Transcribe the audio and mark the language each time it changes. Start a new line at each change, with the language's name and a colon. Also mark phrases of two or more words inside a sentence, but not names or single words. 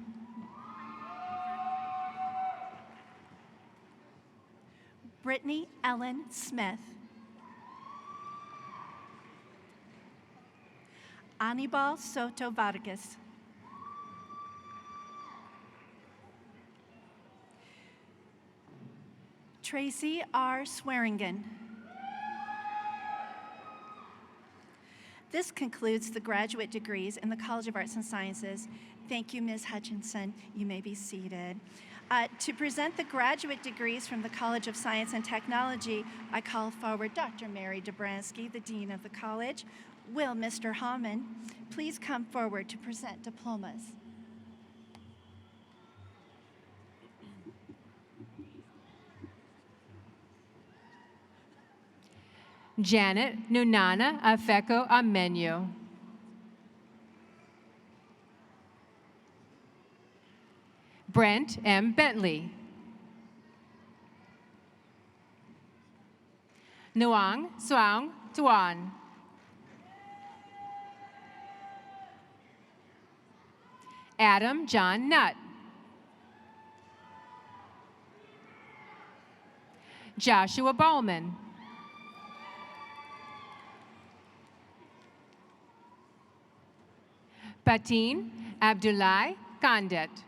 English: Brittany Ellen Smith. Anibal Soto Vargas. Tracy R. Swearingen. This concludes the graduate degrees in the College of Arts and Sciences. Thank you, Ms. Hutchinson. You may be seated. To present the graduate degrees from the College of Science and Technology, I call forward Dr. Mary Dobransky, the Dean of the College. Will Mr. Hamann please come forward to present diplomas? Janet Nunana Afeko Amenyo. Brent M. Bentley. Nuang Suang Tuan. Adam John Nutt. Joshua Bowman. Patin Abdullah Kandet.